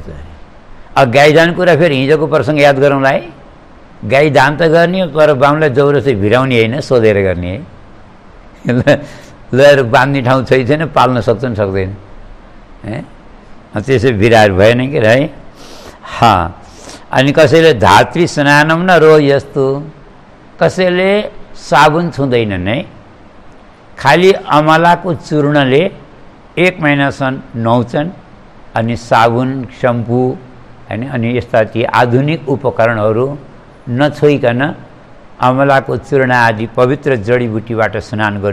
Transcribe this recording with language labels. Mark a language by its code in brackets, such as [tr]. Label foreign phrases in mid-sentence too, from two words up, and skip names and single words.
[ne] अब गाई दान कुरा फेरि हिजोको प्रसङ्ग याद गरौँला है। गाई दान त गर्ने, तर बाहुनलाई जौरसी भिराउने होइन, सोधेर गर्ने है। ल बाँध्ने ठाउँ छैन, पाल्न सक्छन् सक्दैन, त्यसै भिराएर भएन कि है। अनि कसैले [sa] धात्री स्नानम न रो [ne] यस्तो, कसैले साबुन छुँदैनन् है, खालि अमलाको चूर्णले 1 महिनासम्म नुहाउँछन्। अनि साबुन, सम्पू हैन, अनि यस्ता ती आधुनिक उपकरणहरू नछोइकन अमलाको चूर्ण आदि पवित्र जडीबुटीबाट स्नान गर्छ।